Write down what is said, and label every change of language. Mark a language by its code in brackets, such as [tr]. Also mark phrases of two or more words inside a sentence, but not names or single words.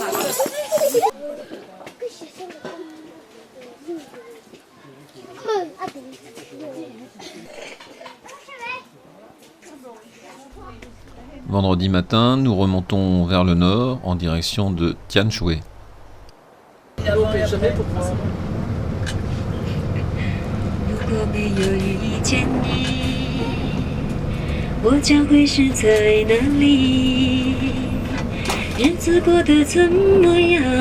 [fr] Vendredi matin, nous remontons vers le nord en direction de Tianshui. [zh] 我将会是在哪里？日子过得怎么样？